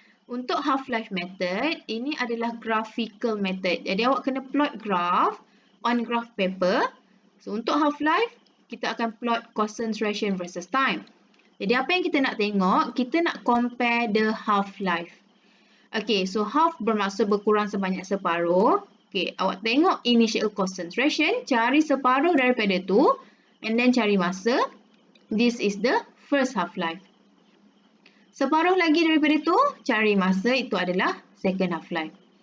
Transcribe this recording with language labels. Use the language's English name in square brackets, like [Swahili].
[Malay] Untuk half-life method, ini adalah graphical method. Jadi awak kena plot graph [English] on graph paper. [Malay] So untuk half-life, kita akan plot concentration versus time. Jadi apa yang kita nak tengok, kita nak [English] compare the half-life. [Malay] Okay, so half bermaksud berkurang sebanyak separuh. Okay, awak tengok initial concentration, cari separuh daripada tu, and then cari masa. [English] This is the first half-life. [Malay] Separuh lagi daripada tu, cari masa, itu adalah second half-life.